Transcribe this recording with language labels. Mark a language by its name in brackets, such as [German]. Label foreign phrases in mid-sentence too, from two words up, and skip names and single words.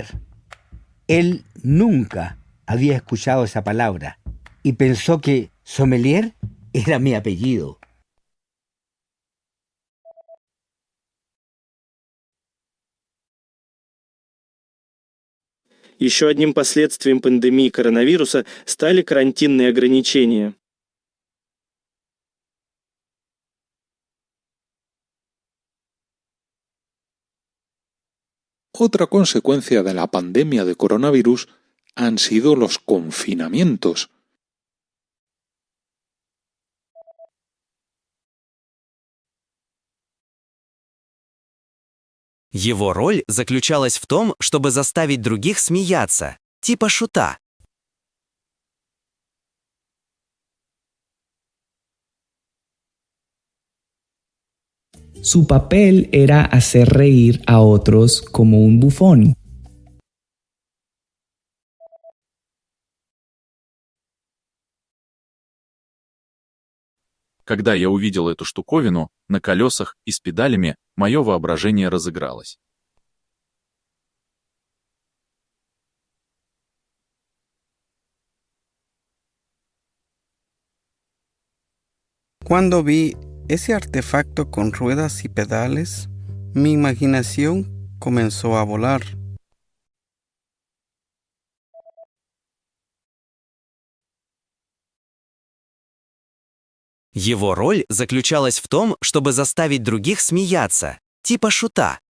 [Spanish] Él nunca había escuchado esa palabra y pensó que Sommelier era mi apellido. [Russian] Еще одним последствием пандемии коронавируса стали карантинные ограничения. [Spanish] Otra consecuencia de la pandemia de coronavirus han sido los confinamientos. [Russian] Его роль заключалась в том, чтобы заставить других смеяться, типа шута. [Spanish] Su papel era hacer reír a otros como un bufón. [Russian] Когда я увидел эту штуковину на колесах и с педалями, мое воображение разыгралось. [Spanish] Cuando vi ese artefacto con ruedas y pedales, mi imaginación comenzó a volar. [Russian] Его роль заключалась в том, чтобы заставить других смеяться, типа шута.